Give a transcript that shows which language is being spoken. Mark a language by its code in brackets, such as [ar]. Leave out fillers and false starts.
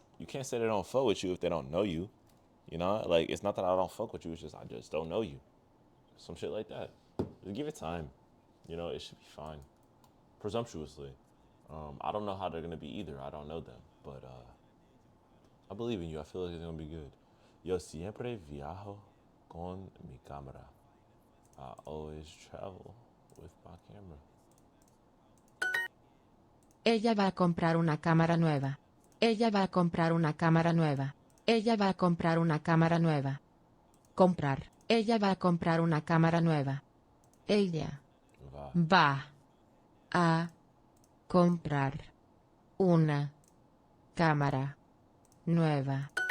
[en] You can't say they don't fuck with you if they don't know you. You know? Like, it's not that I don't fuck with you. It's just I just don't know you. Some shit like that. Just give it time. You know, it should be fine. Presumptuously. I don't know how they're gonna be either. I don't know them. But I believe in you. I feel like it's gonna be good. [es] Yo siempre viajo con mi cámara. [en] I always travel with my camera. [es] Ella va a comprar una cámara nueva. Ella va a comprar una cámara nueva. Ella va a comprar una cámara nueva. Comprar. Ella va a comprar una cámara nueva. Ella va a comprar una cámara nueva.